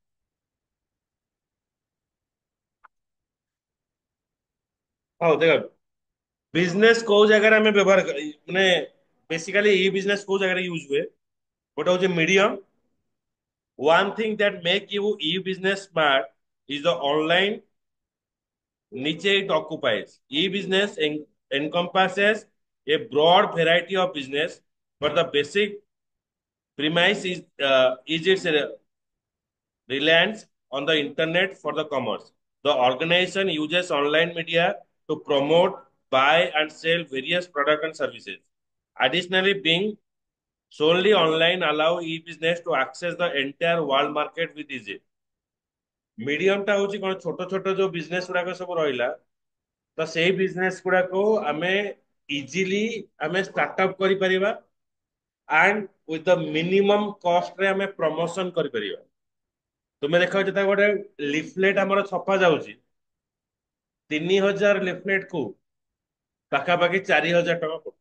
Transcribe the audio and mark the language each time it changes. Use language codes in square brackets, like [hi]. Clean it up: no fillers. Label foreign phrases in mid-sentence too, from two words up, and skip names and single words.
[or] ହଉ ଦେଖ, ବିଜନେସ କୋଉ ଜାଗାରେ ଆମେ ବ୍ୟବହାର ମାନେ [en] basically e business [or] କୋଉ ଜାଗାରେ ୟୁଜ ହୁଏ, ଗୋଟେ ହଉଛି ମିଡିୟମ। [en] One thing that make you e-business smart is the online niche it occupies. E-business encompasses a broad variety of business, but the basic premise is its reliance on the internet for the commerce. The organization uses online media to promote, buy, and sell various products and services. Additionally, being solely online allow e-business to access the entire world market with ease. [or] ମିଡିୟମ ଟା ହଉଛି କଣ, ଛୋଟ ଛୋଟ ଯୋଉ ବିଜନେସ ଗୁଡାକ ସବୁ ରହିଲା, ତ ସେଇ ବିଜନେସ ଗୁଡାକୁ ଆମେ ଇଜିଲି ଆମେ [en] start up [or] କରିପାରିବା, [en] and with the minimum [or] କଷ୍ଟରେ ଆମେ ପ୍ରମୋସନ କରିପାରିବା। ତୁମେ ଦେଖ, ଯେତେବେଳେ ଗୋଟେ ଲିଫଲେଟ ଆମର ଛପା ଯାଉଛି, 3,000 ଲିଫଲେଟ କୁ ପାଖାପାଖି 4,000 ଟଙ୍କା ପଡୁଛି।